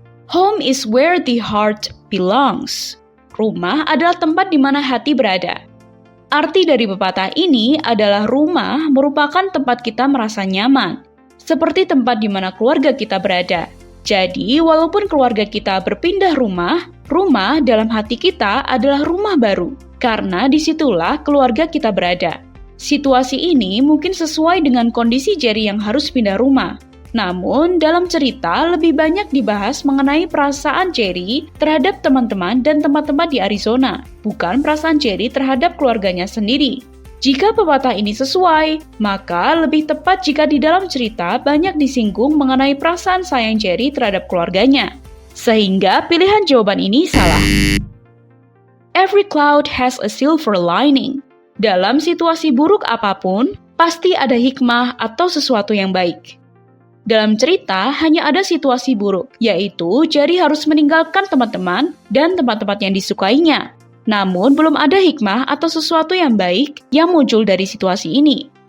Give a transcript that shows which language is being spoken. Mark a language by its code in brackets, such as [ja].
[en] Home is where the heart belongs. [id] Rumah adalah tempat di mana hati berada. Arti dari pepatah ini adalah rumah merupakan tempat kita merasa nyaman, seperti tempat di mana keluarga kita berada. Jadi, walaupun keluarga kita berpindah rumah, rumah dalam hati kita adalah rumah baru, karena disitulah keluarga kita berada. Situasi ini mungkin sesuai dengan kondisi Jerry yang harus pindah rumah. Namun, dalam cerita lebih banyak dibahas mengenai perasaan Jerry terhadap teman-teman dan tempat-tempat di Arizona, bukan perasaan Jerry terhadap keluarganya sendiri. Jika pepatah ini sesuai, maka lebih tepat jika di dalam cerita banyak disinggung mengenai perasaan sayang Jerry terhadap keluarganya. Sehingga pilihan jawaban ini salah. [en] Every cloud has a silver lining. [id] Dalam situasi buruk apapun, pasti ada hikmah atau sesuatu yang baik. Dalam cerita, hanya ada situasi buruk, yaitu Jerry harus meninggalkan teman-teman dan tempat-tempat yang disukainya. Namun, belum ada hikmah atau sesuatu yang baik yang muncul dari situasi ini.